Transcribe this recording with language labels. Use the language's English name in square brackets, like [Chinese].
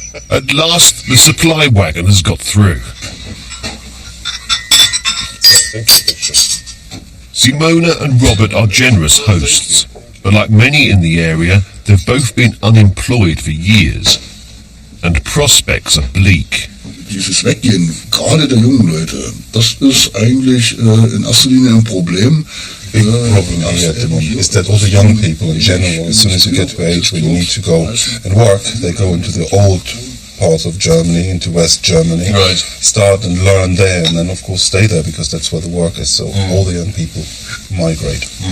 [English] At last, the supply wagon has got through. Thank you. Simona and Robert are generous hosts, but like many in the area, they've both been unemployed for years, and prospects are bleak. [German] Dieses Weggehen, gerade der jungen Leute, das ist eigentlich in erster Linie ein Problem. [English] Big problem here at the moment is that all the young people in general, as soon as you get to age when you need to go and work, they go into the old part of Germany, into West Germany, Right. start and learn there, and then of course stay there because that's where the work is. So all the young people migrate.